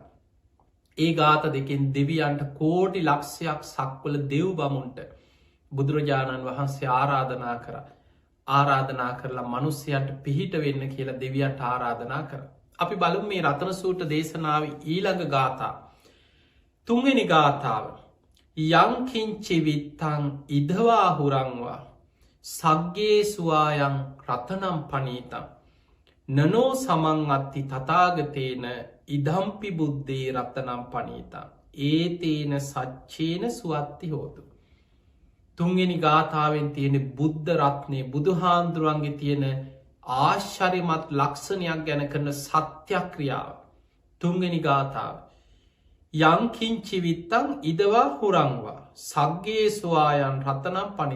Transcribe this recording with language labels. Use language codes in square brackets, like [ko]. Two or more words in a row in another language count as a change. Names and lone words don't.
[si] ඒ ගාථා දෙකෙන් දෙවියන්ට කෝටි ලක්ෂයක් සක්වල දෙව් බමුන්ට බුදුරජාණන් වහන්සේ ආරාධනා කරලා මනුස්සයන්ට පිහිට වෙන්න කියලා දෙවියන්ට ආරාධනා කර. අපි බලමු මේ රතන සූත්‍ර දේශනාව ඊළඟ ගාථා. 3 වෙනි ගාථාව. [pi] යංකින්චි විත්තං ඉදවා හුරංවා සග්ගේ සුවායන් රතනම් පනීතම් නනෝ සමං අත්ති තථාගතේන ඉදම්පි බුද්ධේ රතනම් පනීතම් ඒතේන සච්චේන සුවත්ති හෝතු. [si] 3 වෙනි ගාථාවෙන් තියෙන බුද්ධ රත්නය, බුදුහාඳුරන්ගේ තියෙන ආශ්චර්යමත් ලක්ෂණයක් ගැන කරන සත්‍යක්‍රියාව. 3 වෙනි ගාථාව. [pi] යංකින්චි විත්තං ඉදවා හුරංවා සග්ගේ සුවායන් රතනම් පනින.